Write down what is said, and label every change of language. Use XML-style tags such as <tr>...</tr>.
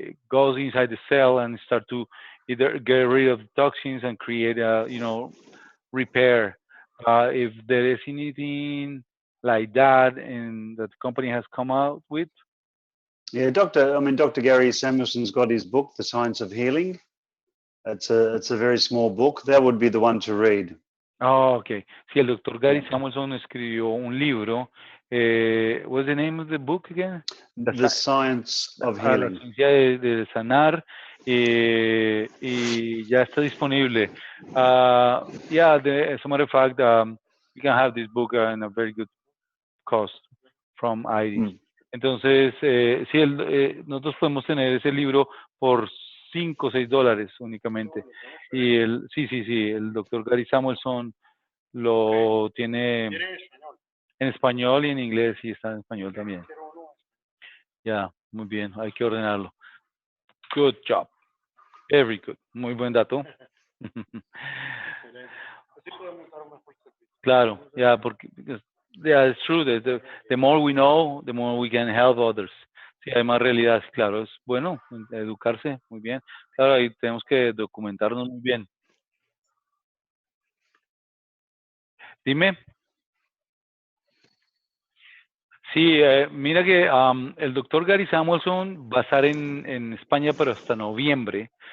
<en>goes inside the cell and start to either get rid of toxins and create a repair. If there is anything like that and that the company has come out with. Yeah, Dr. Gary Samuelson's got his book, The Science of Healing. It's a very small book. That would be the one to read. Oh, okay.</en> <es>Sí, el doctor Gary Samuelson escribió un libro.</es> <en>What's the name of the book again? The Science of</en> <es>La</es> <en>Healing.</en> <es>ciencia de sanar. Y ya está disponible.</es> <en>Yeah, as a matter of fact, you can have this book in a very good cost from Iris.</en> <es>Entonces, sí, nosotros podemos tener ese libro por $5 o $6 únicamente. Y el doctor Gary Samuelson lo tiene en español y en inglés, y está en español también. Ya, muy bien, hay que ordenarlo.</es> <en>Good job. Very good.</en> <es>Muy buen dato.</es> <en>Claro, yeah, porque yeah, it's true. The more we know, the more we can help others.</en> <es>Sí, hay más realidad, claro, es bueno educarse, muy bien. Claro, ahí tenemos que documentarnos muy bien. Dime. Sí, mira que el doctor Gary Samuelson va a estar en España, pero hasta noviembre.</es>